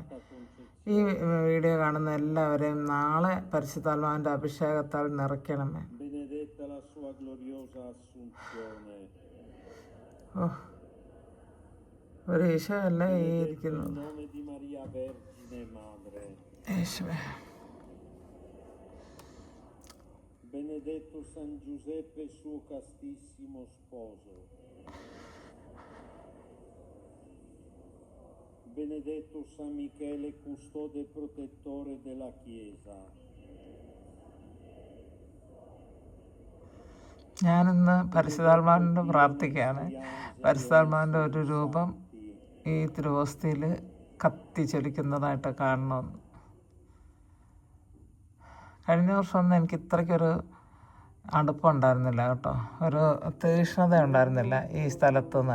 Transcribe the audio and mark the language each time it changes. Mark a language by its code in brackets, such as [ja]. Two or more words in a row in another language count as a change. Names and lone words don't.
[ml] ഈ വീഡിയോ കാണുന്ന എല്ലാവരെയും നാളെ പരിശുദ്ധാത്മാവിൻ്റെ അഭിഷേകത്താൽ നിറയ്ക്കണമേ. ഒരു ഈശോ അല്ല ഈ ഇരിക്കുന്നത്. യേശുവേ. [it] Benedetto San Giuseppe, suo castissimo sposo. Benedetto San Michele, custode e protettore della Chiesa. [ml] ഞാനിന്ന് പരിശുദ്ധാത്മാവിനോട് പ്രാർത്ഥിക്കുകയാണ്. പരിശുദ്ധാത്മാവിൻ്റെ ഒരു രൂപം ഈ തിരുവോസ്തിയിൽ കത്തിച്ചൊലിക്കുന്നതായിട്ട് കാണണമെന്ന്. കഴിഞ്ഞ വർഷമൊന്നും എനിക്ക് ഇത്രയ്ക്കൊരു അടുപ്പമുണ്ടായിരുന്നില്ല കേട്ടോ, ഒരു തീക്ഷ്ണത ഉണ്ടായിരുന്നില്ല ഈ സ്ഥലത്തുനിന്ന്.